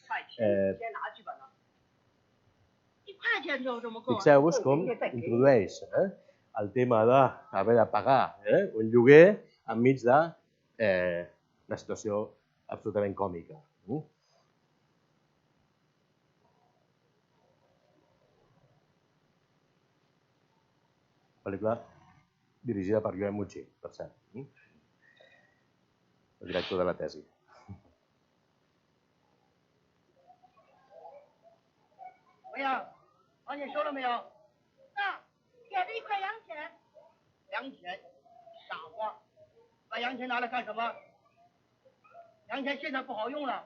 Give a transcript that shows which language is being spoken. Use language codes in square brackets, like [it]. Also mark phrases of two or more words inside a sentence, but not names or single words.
[ca] Fixeu-vos com introdueix el tema d'haver de pagar un lloguer enmig d'una situació absolutament còmica. Pel·lícula dirigida per Yoe Muchi, per cert, el director de la tesi. [zh] 怎么样？房钱收了没有？给了一块洋钱。洋钱，傻瓜，把洋钱拿来干什么？洋钱现在不好用了。